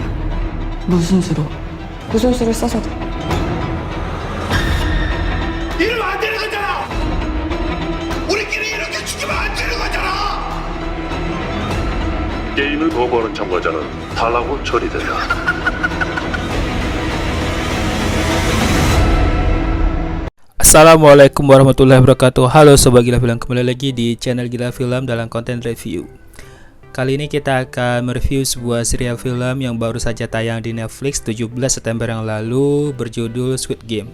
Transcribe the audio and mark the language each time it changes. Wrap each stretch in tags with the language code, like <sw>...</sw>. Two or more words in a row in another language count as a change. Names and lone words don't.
<ko>무슨 수로? 무슨 수를 써서도. 이러면 안 되는 거잖아! 우리끼리 이렇게 죽이면 안 되는 거잖아! 게임을 거부하는 참가자는 탈락으로 처리된다.</ko> <ar>السلام عليكم ورحمة الله وبركاته.</ar> <id>Halo Sobat Gila Film, kembali lagi di channel Gila Film dalam konten review. Kali ini kita akan mereview sebuah serial film yang baru saja tayang di Netflix 17 September yang lalu, berjudul Squid Game.</id>